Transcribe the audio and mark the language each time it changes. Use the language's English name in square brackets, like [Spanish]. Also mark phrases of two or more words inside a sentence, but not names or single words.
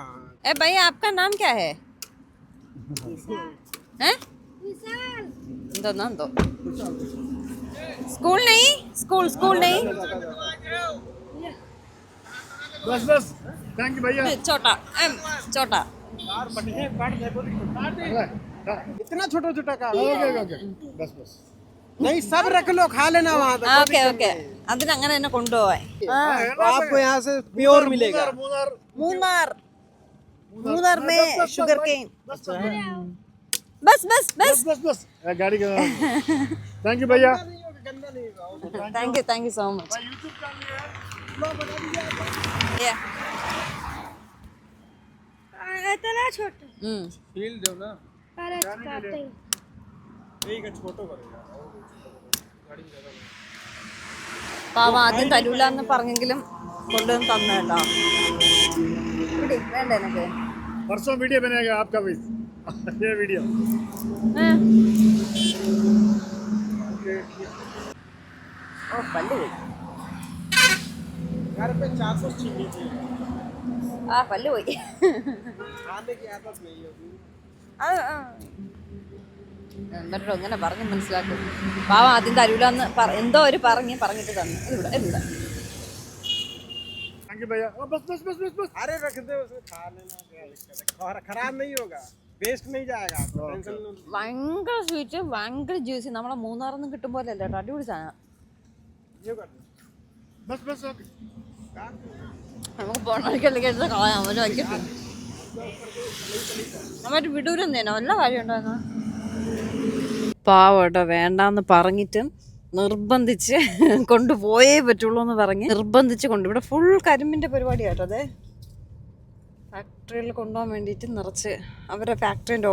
[Hindi] ए भाई आपका नाम क्या है हैं दो नाम दो स्कूल नहीं स्कूल नहीं बस बस [English] thank you [Hindi] भैया। छोटा छोटा इतना छोटा छोटा का [English] okay okay [Hindi] बस बस नहीं, सब रख लो, खा लेना वहाँ पे। [English] okay okay [Malayalam] അതിന് അങ്ങനെ തന്നെ കൊണ്ടുപോവാൻ [Hindi] आपको यहाँ से प्योर मिलेगा। मूनार മൂന്നാർ में [English] sugar cane [Hindi] बस बस बस बस बस बस गाड़ी का [English] thank you [Hindi] भैया। [English] thank you so much [Hindi] इतना छोटा फील दो ना, पर काटते ही ठीक है, छोटो करेगा। [Malayalam] പാവ ആദ്യം തരൂല എന്ന് പറഞ്ഞെങ്കിലും കൊണ്ടുവന്ന് തന്നു കേട്ടോ വേണ്ട എനിക്ക് [Hindi] परसों वीडियो बनेगा आपका भी ये वीडियो। [Malayalam] ഓ പല്ല് പോയി [Hindi] घर पे 400 चीनी थी, [Malayalam] ആ പല്ല് പോയി [Hindi] खाने की आदत नहीं होगी। [Malayalam] എന്നിട്ടോ ഇങ്ങനെ പറഞ്ഞ് മനസ്സിലാക്കും പാവം ആദ്യം തരൂല എന്ന് എന്തോ ഒരു പറഞ്ഞിട്ട് തന്നു ഇവിടെ ഇവിടെ [English] thank you [Hindi] भैया। बस बस बस बस बस अरे रख दे उसे, खा लेना, क्या दिक्कत है, खराब नहीं होगा, वेस्ट नहीं जाएगा, टेंशन लो। [Malayalam] ഭയങ്കര സ്വീറ്റ് ഭയങ്കര ജ്യൂസി നമ്മളെ മൂന്നാറിൽ നിന്ന് കിട്ടും പോലെ അല്ല കേട്ടോ അടിപൊളി സാധനം [Hindi] ये कर दो। बस बस ओके [Malayalam] നമുക്ക് പോണവർക്ക് എടുത്ത് കളയാം ഒരു വയ്ക്കട്ടെ നമ്മട്ട് വിടൂരെന്നേനോ വല്ല കാര്യം ഉണ്ടാകുന്ന പാവട്ടോ വേണ്ടാന്ന് പറഞ്ഞിട്ടും നിർബന്ധിച്ച് കൊണ്ടുപോയേ പറ്റുള്ളൂ എന്ന് പറഞ്ഞ് നിർബന്ധിച്ച് ഇവിടെ ഫുൾ കരിമ്പിൻ്റെ പരിപാടിയാട്ടോ അതെ ഫാക്ടറിയിൽ കൊണ്ടുപോകാൻ വേണ്ടിയിട്ട് നിറച്ച് അവരുടെ ഫാക്ടറിൻ്റെ